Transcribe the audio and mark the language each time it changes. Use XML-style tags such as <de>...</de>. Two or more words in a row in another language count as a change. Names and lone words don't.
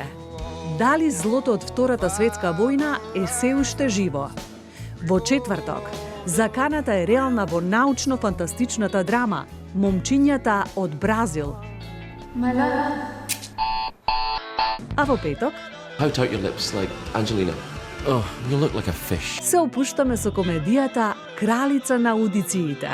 <mk>Дали злото од Втората светска војна е се уште живо? Во четврток, заканата е реална во научно-фантастичната драма Момчињата од Бразил. А во петок</mk> <en>How tight your lips, like Angelina. Oh, you look like a fish.</en> <mk>се опуштаме со комедијата Кралица на аудициите.</mk>